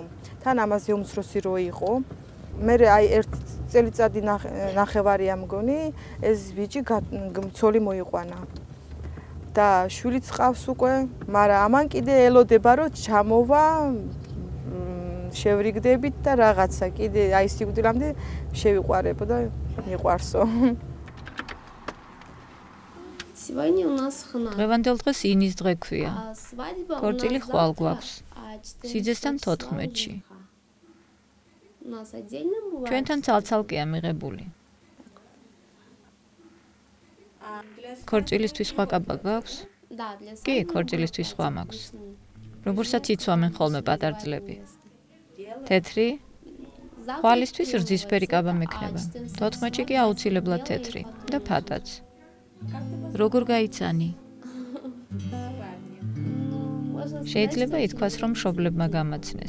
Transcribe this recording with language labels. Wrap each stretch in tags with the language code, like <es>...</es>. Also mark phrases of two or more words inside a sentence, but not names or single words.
<ka>თან ამაზე უმცროსი რო იყო. მე აი ერთ წელიწადი ნახევარია მგონი ეს ბიჭი ცოლი მოიყვანა. და შვილი წყავს უკვე, მაგრამ ამან კიდე ელოდება რომ ჩამოვა შევრიგდებით და რაღაცა კიდე აი სიკვდილამდე შევიყვარებო და მიყვარსო.</ka> <ru>Сегодня у нас хна.</ru> <ka>დღევანდელ დღეს ინის დღე ქვია. ქორწილი ხვალ გვაქვს. სიძესთან 14-ში.</ka> <ru>У нас отдельно бывает.</ru> <ka>ჩვენთან ცალ-ცალკეა მიღებული. ქორწილისთვის სხვა კაბა გაქვს?</ka> <ru>Да, для</ru> <ka>კი, ქორწილისთვის სხვა მაქვს. როგორცაც იცვამენ ხოლმე პატარძლები. თეთრი? ხვალისთვის რძისფერი კაბა მექნება. 14-ში კი აუცილებლად თეთრი და ფატაც. როგორ გაიცანი? შეიძლება ითქვას, რომ მშობლებმა გამაცნეს.</ka>